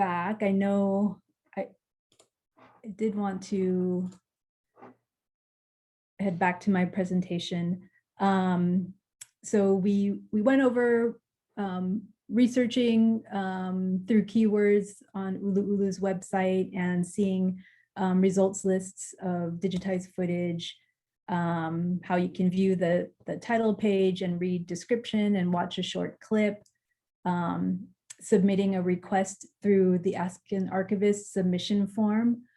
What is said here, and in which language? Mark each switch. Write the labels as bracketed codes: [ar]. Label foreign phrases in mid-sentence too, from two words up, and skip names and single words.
[en] I know I did want to head back to my presentation. So we went over researching through keywords on ʻUluʻulu's website and seeing results lists of digitized footage, how you can view the title page and read description and watch a short clip, submitting a request through the Ask an Archivist submission form,